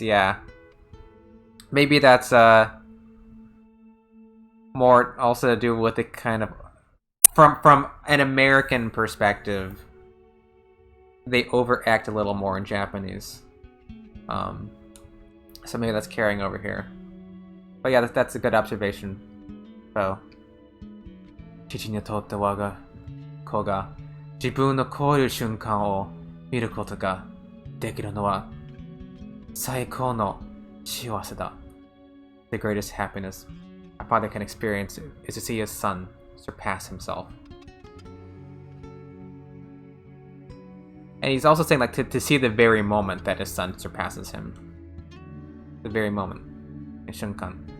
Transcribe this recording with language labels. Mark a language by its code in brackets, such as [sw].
[en] Yeah, maybe that's more also to do with the kind of from an American perspective. They overact a little more in Japanese. So maybe that's carrying over here. But yeah, that's a good observation. [ja] So, 父にとって我が子が自分のこういう瞬間を見ることができるのは最高の幸せだ. [en] The greatest happiness a father can experience is to see his son surpass himself. And he's also saying like to see the very moment that his son surpasses him. The very moment. 瞬間.